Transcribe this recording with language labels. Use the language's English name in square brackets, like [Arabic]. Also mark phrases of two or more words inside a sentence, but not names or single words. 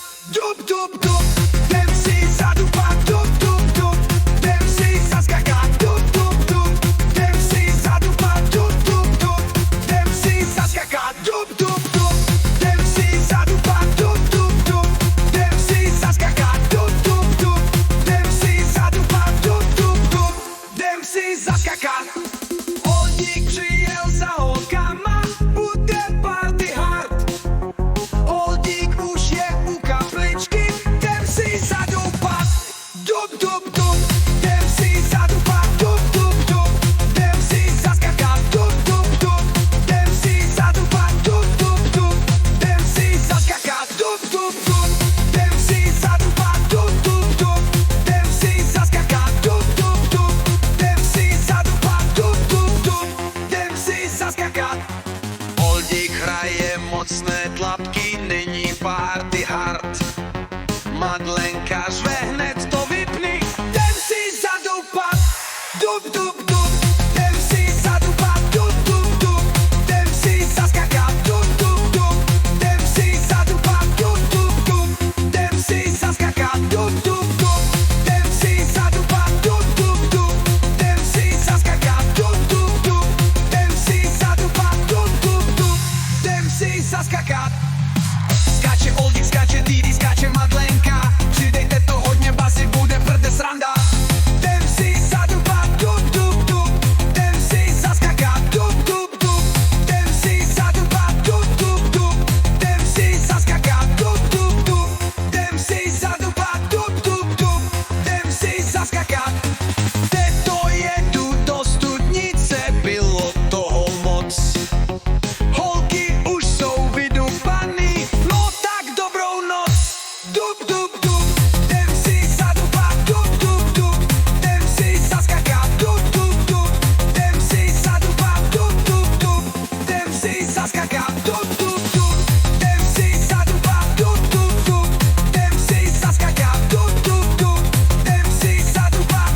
[Czech] Dup, dup, dup, jdem si zadupat. Dup, dup, dup, jdem si zaskakat. Dup, dup, dup, jdem si zadupat. Dup, dup, dup, jdem si zaskakat. Dup, dup, dup, jdem si zadupat. Dup, dup, dup, jdem si zaskakat. Dup, dup, dup, jdem si zadupat. Dup, dup, dup, jdem si zaskakat. Oldík přijel za holkama, bude [English] party hard. [Czech] Oldík už je u kapličky, jdem si zadupat. Dup, dup, dup, jdem si zadupat. Dup, dup, dup, jdem si zaskakat. Dup, dup, dup, jdem si zadupat. Dup, dup, dup, jdem si zaskakat. Dup, dup, dup, jdem si zadupat. Dup, dup, dup, jdem si zaskakat. Dup, dup, dup, jdem si zadupat. Dup, dup, dup, jdem si zaskakat. Oldík hraje mocné tlapky, není [English] party hard. [Czech] Madlenka řve, hned to vypni, jdem si zadupat. Dup, dup, dup, jdem si zadupat. Dup, dup, dup, jdem si zaskakat. Dup, dup, dup, jdem si zadupat. Dup, dup, dup, jdem si zaskakat. Dup, dup, dup, jdem si zadupat. Dup, dup, dup, jdem si zaskakat. Dup, dup, dup, jdem si zadupat. Dup, dup, dup, jdem si zaskakat. Skáče Oldík, skáče Didi, skáče Madlenka. Přidejte to hodně basy, bude prde sranda. Jdem si zadupat. Dup, dup, dup, jdem si zaskakat. Dup, dup, dup, jdem si zadupat. Dup, dup, dup, jdem si zaskakat. Dup, dup, dup, jdem si zadupat. Dup, dup, dup, jdem si zaskakat. Teto jedu do studnice, bylo toho moc. Holky už jsou vydupaný, no tak dobrou noc. Dup, dup, dup, jdem si zadupat. Dup, dup, dup, jdem si zaskakat. Dup, dup, dup, jdem si zadupat. Dup, dup, dup, jdem si zaskakat. Dup, dup, dup, jdem si zadupat. Dup, dup, dup, jdem si zaskakat. Dup, dup, dup, jdem si zadupat.